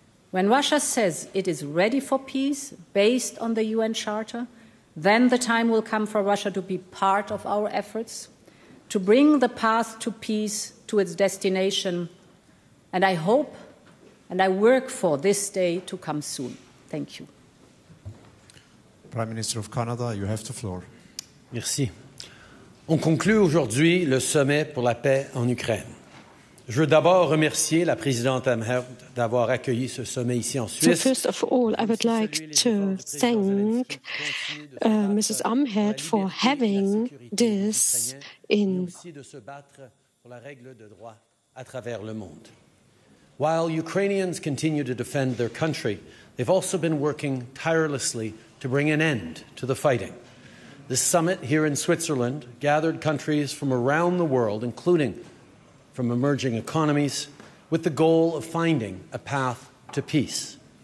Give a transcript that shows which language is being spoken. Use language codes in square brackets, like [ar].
[en] When Russia says it is ready for peace based on the UN Charter, then the time will come for Russia to be part of our efforts, to bring the path to peace to its destination. And I hope and I work for this day to come soon. Thank you. Prime Minister of Canada, you have the floor. [fr] Merci. On conclut aujourd'hui le sommet pour la paix en Ukraine. Je veux d'abord remercier la présidente Amherd d'avoir accueilli ce sommet ici en Suisse. [en] So first of all, I would like to thank Mrs. Amherd for having this in. [fr] De se battre pour la règle de droit à travers le monde. [en] While Ukrainians continue to defend their country, they've also been working tirelessly to bring an end to the fighting. This summit here in Switzerland gathered countries from around the world, including from emerging economies, with the goal of finding a path to peace.